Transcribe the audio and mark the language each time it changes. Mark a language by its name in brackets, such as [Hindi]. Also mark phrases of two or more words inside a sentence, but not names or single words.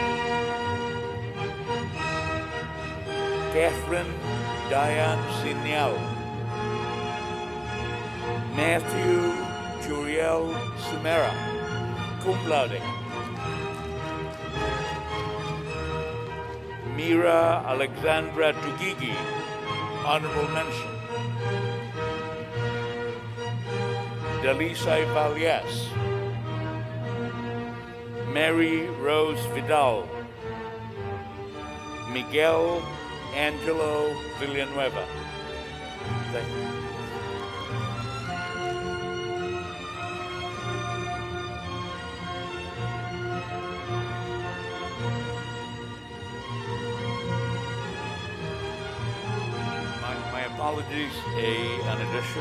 [English] Catherine Diane Signal. Matthew Juriel Sumera, [Latin] cum laude. [English] Mira Alexandra Tugigi, honorable mention. Delisai Valias. Mary Rose Vidal. Miguel Angelo Villanueva. Thank you. My apologies, an addition.